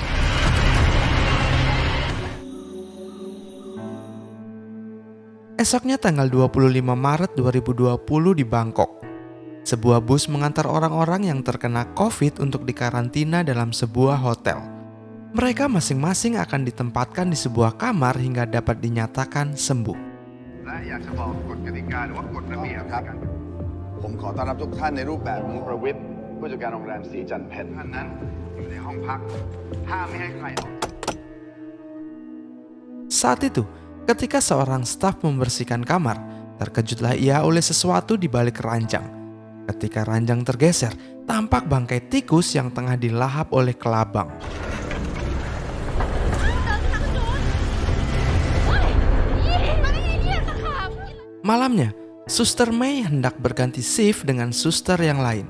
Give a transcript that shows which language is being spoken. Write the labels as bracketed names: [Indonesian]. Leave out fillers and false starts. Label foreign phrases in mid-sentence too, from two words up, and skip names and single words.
[Indonesian] Esoknya tanggal 25 Maret 2020 di Bangkok. Sebuah bus mengantar orang-orang yang terkena COVID untuk dikarantina dalam sebuah hotel. Mereka masing-masing akan ditempatkan di sebuah kamar hingga dapat dinyatakan sembuh. [Thai] และอยากจะบอกกฎกติกาหรือว่ากฎระเบียบครับผมขอต้อนรับทุกท่านในรูปแบบของประวิทย์ผู้จัดการโรงแรมสีจันทร์เพชรท่านนั้นอยู่ในห้องพักห้ามไม่ให้ใครออก [Indonesian] Saat itu, ketika seorang staf membersihkan kamar, terkejutlah ia oleh sesuatu di balik ranjang. Ketika ranjang tergeser, tampak bangkai tikus yang tengah dilahap oleh kelabang. Malamnya, Suster Mei hendak berganti shift dengan suster yang lain.